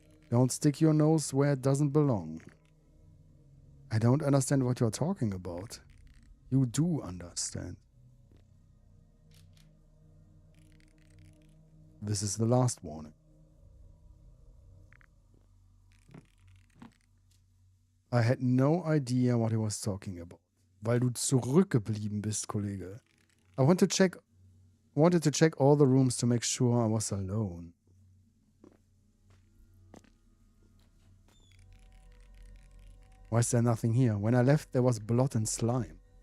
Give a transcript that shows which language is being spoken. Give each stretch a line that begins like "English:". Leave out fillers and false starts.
English: Don't stick your nose where it doesn't belong. I don't understand what you're talking about. You do understand. This is the last warning. I had no idea what he was talking about.
German: Weil du zurückgeblieben bist, Kollege.
English: I wanted to check all the rooms to make sure I was alone. Why is there nothing here? When I left, there was blood and slime.